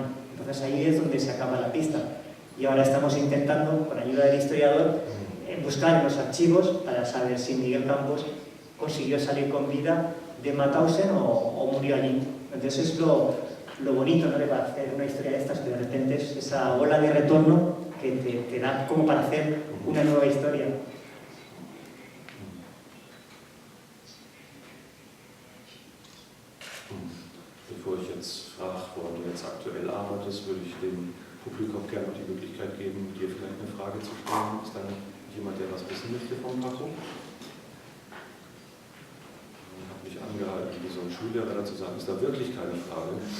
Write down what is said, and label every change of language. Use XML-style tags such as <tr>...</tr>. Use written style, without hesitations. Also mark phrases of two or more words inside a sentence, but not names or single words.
<es>Entonces ahí es donde se acaba la pista. Y ahora estamos intentando, con ayuda del historiador, buscar en los archivos para saber si Miguel Campos consiguió salir con vida de Mauthausen o murió allí. Entonces es lo bonito, ¿no?, de hacer una historia de estas, que de repente es esa ola de retorno que te da como para hacer una nueva historia.</es> <de>Bevor ich jetzt frage, woran du jetzt aktuell arbeitest, würde ich dem Publikum gerne noch die Möglichkeit geben, dir vielleicht eine Frage zu stellen. Ist da jemand, der was wissen möchte vom Paco? Ich habe mich angehalten, wie so ein Schullehrer dazu sagen, ist da wirklich keine Frage?</de>